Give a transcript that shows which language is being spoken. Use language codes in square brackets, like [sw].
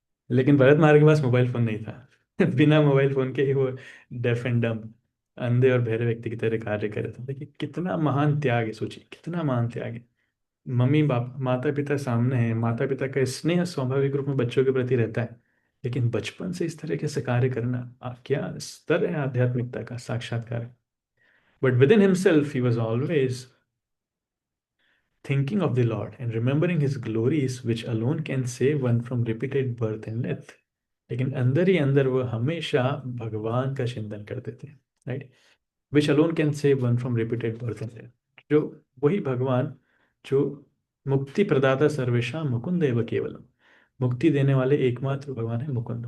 [hi] लेकिन भरत महाराज के पास mobile phone नहीं था। बिना मोबाइल फोन के ही वो डेफ एंड डम्ब, अंधे और बहरे व्यक्ति की तरह कार्य कर रहे थे। देखिए कितना महान त्याग है, सोचिए कितना महान त्याग है। मम्मी बाप माता पिता सामने हैं, माता पिता का स्नेह स्वाभाविक रूप में बच्चों के प्रति रहता है, लेकिन बचपन से इस तरीके से कार्य करना, क्या स्तर है आध्यात्मिकता का, साक्षात्कार। [en] But within himself he was always thinking of the Lord and remembering His glories, which alone can save one from repeated birth and death। [hi] लेकिन अंदर ही अंदर वो हमेशा भगवान का चिंतन करते थे, right? [en] Which alone can save one from repeated birth and death. [hi] जो वही भगवान जो मुक्ति प्रदाता सर्वेशा मुकुंद एव केवलम, मुक्ति देने वाले एकमात्र भगवान है मुकुंद।